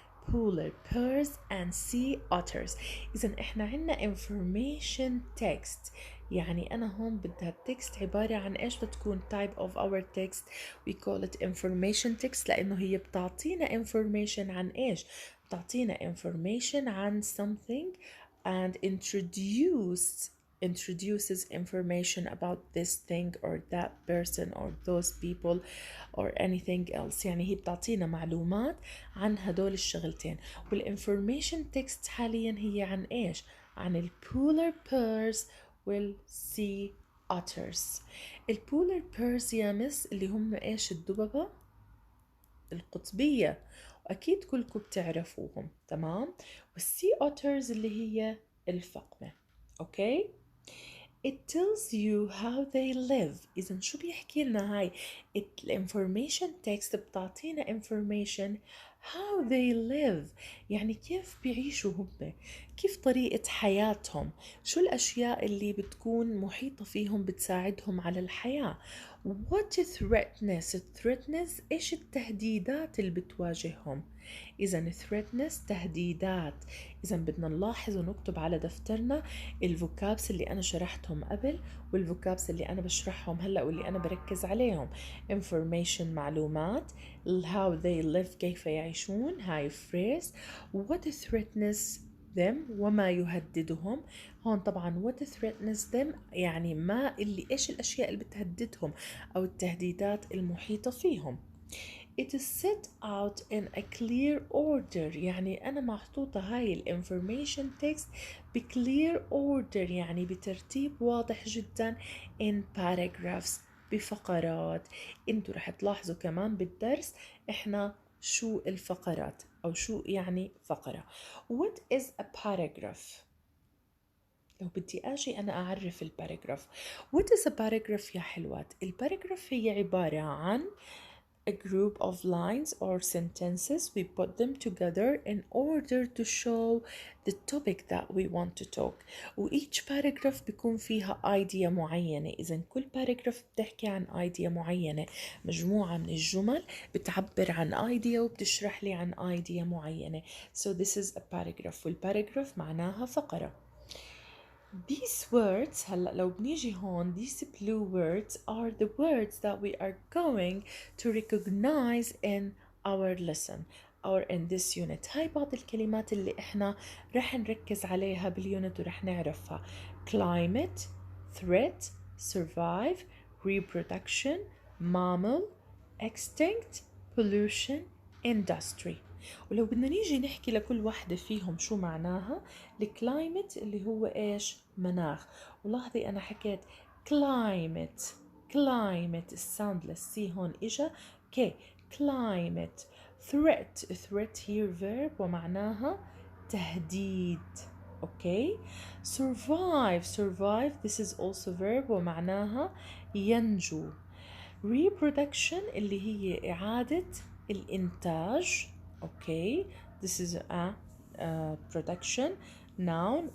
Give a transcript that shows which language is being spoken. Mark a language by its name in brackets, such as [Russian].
[English] polar bears and sea otters. [Arabic] إذا إحنا عنا information text، يعني أنا هون بدها التكست عبارة عن إيش بتكون [English] type of our text. we call it information text [Arabic] لأنه هي بتعطينا [English] information [Arabic] عن إيش؟ بتعطينا [English] information عن something and introduces information about this thing or that person or those people or anything else. [Arabic] يعني هي بتعطينا معلومات عن هدول الشغلتين. والinformation text حاليا هي عن ايش؟ عن البولار بيرز والسي otters. البولار بيرز يا مس اللي هم ايش؟ الدببة القطبية، وأكيد كلكم بتعرفوهم. تمام. والسي otters اللي هي الفقمة. [English] Okay, it tells you how they live. [Arabic] إذا شو بيحكي لنا هاي information text؟ بتعطينا information [English] how they live، [Arabic] يعني كيف بيعيشوا هم، كيف طريقة حياتهم، شو الأشياء اللي بتكون محيطة فيهم بتساعدهم على الحياة. [English] what threatness [Arabic] إيش التهديدات اللي بتواجههم. إذا threatness تهديدات. إذا بدنا نلاحظ ونكتب على دفترنا الفوكابس اللي أنا شرحتهم قبل والفوكابس اللي أنا بشرحهم هلأ واللي أنا بركز عليهم. [English] information معلومات، how they live [Arabic] كيف يعيشون، [English] هاي phrase. what threatens them [Arabic] وما يهددهم. هون طبعا [English] what threatens them [Arabic] يعني ما اللي إيش الأشياء اللي بتهددهم أو التهديدات المحيطة فيهم. [English] It is set out in a clear order، [Arabic] يعني أنا محطوطة هاي الانفورميشن [English] text بclear order [Arabic] يعني بترتيب واضح جدا [English] in paragraphs بفقرات. [Arabic] انتوا رح تلاحظوا كمان بالدرس احنا شو الفقرات أو شو يعني فقرة. [English] What is a paragraph؟ [Arabic] لو بدي أجي أنا أعرف الباراجراف. [English] What is a paragraph [Arabic] يا حلوات؟ الباراجراف هي عبارة عن [English] a group of lines or sentences. We put them together in order to show the topic that we want to talk. [Arabic] و [English] each paragraph [Arabic] بيكون فيها idea معينة. إذا كل paragraph بتحكي عن idea معينة، مجموعة من الجمل بتعبر عن idea وبتشرح لي عن idea معينة. [English] So this is a paragraph. [Arabic] والparagraph معناها فقرة. [English] These words [Arabic] هلا لو بنيجي هون [English] these blue words are the words that we are going to recognize in our lesson or in this unit. [Arabic] هاي بعض الكلمات اللي احنا رح نركز عليها باليونت ورح نعرفها. [English] climate, threat, survive, reproduction, mammal, extinct, pollution, industry. [Arabic] ولو بدنا نيجي نحكي لكل واحدة فيهم شو معناها. الكلايمت اللي هو إيش؟ مناخ. ولاحظي أنا حكيت climate الساوند للسي هون إجا كي climate. [English] threat here verb [Arabic] ومعناها تهديد. أوكي. [English] survive this is also verb [Arabic] ومعناها ينجو. reproduction اللي هي إعادة الإنتاج. [English] Okay, this is a production noun.